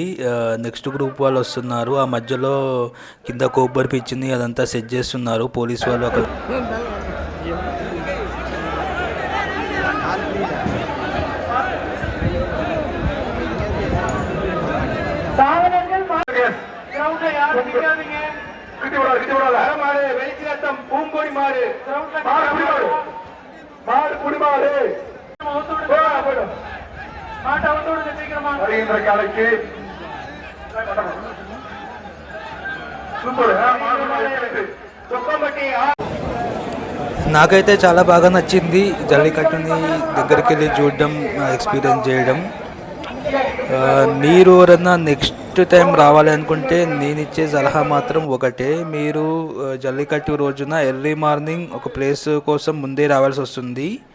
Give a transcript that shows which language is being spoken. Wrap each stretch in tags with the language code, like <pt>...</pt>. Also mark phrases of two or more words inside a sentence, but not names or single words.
<en>next group</en> <te>వాళ్ళు వస్తున్నారు. ఆ మధ్యలో కింద కొబ్బరి పిచ్చింది అదంతా సెట్ చేస్తున్నారు పోలీస్ వాళ్ళు. అక్కడ</te> <ta>பூங்கொடி மாடு மாடு குடிமாடு வருகின்ற காலைக்கு சூப்பர்</ta> <te>నాకైతే చాలా బాగా నచ్చింది జల్లికట్టుని దగ్గరికి వెళ్ళి చూడడం, ఎక్స్పీరియన్స్ చేయడం. మీరు ఎవరన్నా</te> <en>next time</en> <te>రావాలి అనుకుంటే నేను ఇచ్చే సలహా మాత్రం ఒకటే, మీరు జల్లికట్టు రోజున</te> <en>early morning</en> <te>ఒక ప్లేస్ కోసం ముందే రావాల్సి వస్తుంది.</te>